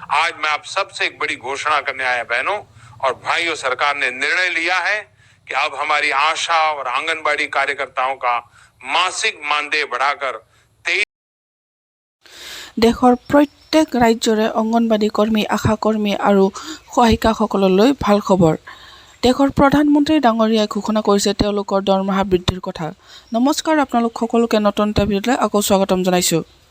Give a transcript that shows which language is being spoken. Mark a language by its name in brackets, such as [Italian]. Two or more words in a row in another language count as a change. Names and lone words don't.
[Hindi] आज मैं आप सबसे एक बड़ी घोषणा करने आया बहनों और भाइयों, सरकार ने निर्णय लिया है कि अब हमारी आशा और आंगनबाड़ी कार्यकर्ताओं का मासिक मानदेय बढ़ाकर 23। [Assamese] দেশৰ প্ৰত্যেক ৰাজ্যৰে অংগনবাড়ী কৰ্মী, আশা কৰ্মী আৰু সহায়িকাসকললৈ ভাল খবৰ। দেশৰ প্ৰধানমন্ত্ৰী ডাঙৰীয়াই ঘোষণা কৰিছে তেওঁলোকৰ দৰমহা বৃদ্ধিৰ কথা। নমস্কাৰ, আপোনালোক সকলোকে নতুন এটা ভিডিঅ'লৈ আকৌ স্বাগতম জনাইছোঁ।